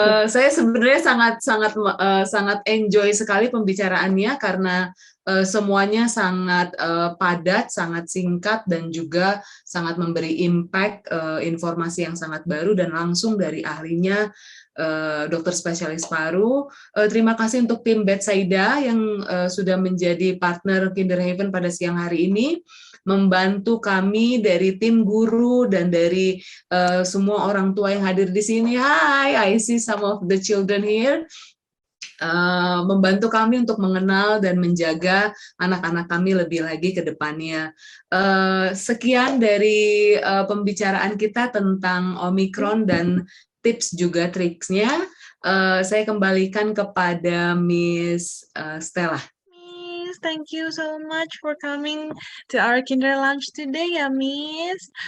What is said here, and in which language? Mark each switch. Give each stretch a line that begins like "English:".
Indonesian: Saya sebenarnya sangat enjoy sekali pembicaraannya, karena semuanya sangat padat, sangat singkat, dan juga sangat memberi impact, informasi yang sangat baru dan langsung dari ahlinya, dokter spesialis paru. Terima kasih untuk tim Betsaida yang sudah menjadi partner Kinder Haven pada siang hari ini, membantu kami dari tim guru dan dari semua orang tua yang hadir di sini.
English: Hi, I see some of the children here.
Indonesian: Membantu kami untuk mengenal dan menjaga anak-anak kami lebih lagi ke depannya. Sekian dari pembicaraan kita tentang Omicron dan tips juga triksnya. Saya kembalikan kepada Miss Stella.
English: Thank you so much for coming to our Kinder Lunch today,
Indonesian: ya
English: Miss.